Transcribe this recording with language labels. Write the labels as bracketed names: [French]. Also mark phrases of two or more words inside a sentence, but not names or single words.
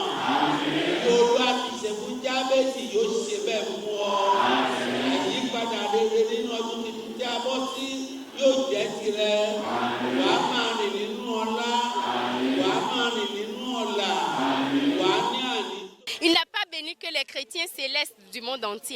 [Yoruba] Olúwa ti ṣe fún Jábésì yóò ṣe bẹ́ẹ̀ fún ọ. Àyípadà rere nínú ọdún tuntun tí a bọ́ sí yóò jẹ́ tirẹ̀. Wàá máa rìn nínú ọlá, wàá máa rìn nínú ọlà, wàá ní àní. [French] Il n'a pas béni que les chrétiens célestes du monde entier.